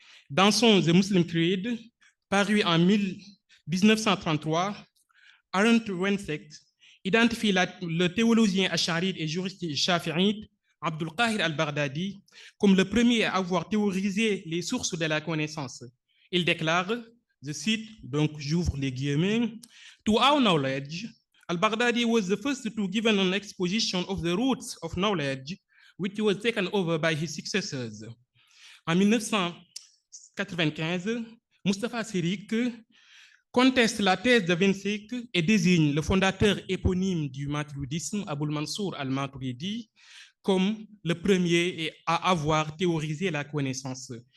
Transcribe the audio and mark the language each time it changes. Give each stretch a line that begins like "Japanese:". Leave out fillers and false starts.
French: Dans son The Muslim Creed, paru en 1933, Aaron Wensecht identifie le théologien acharite et juriste shafi'ite Abdul Qahir al-Baghdadi comme le premier à avoir théorisé les sources de la connaissance. Il déclare, je cite, donc j'ouvre les guillemets,
English: "To our knowledge, al-Baghdadi was the first to give an exposition of the roots of knowledge, which was taken over by his successors."
French: En 1995, Mustafa Sirik conteste la thèse de Wensecht et désigne le fondateur éponyme du maturidisme, Aboul Mansour al-Maturidi, comme le premier à avoir théorisé la connaissance.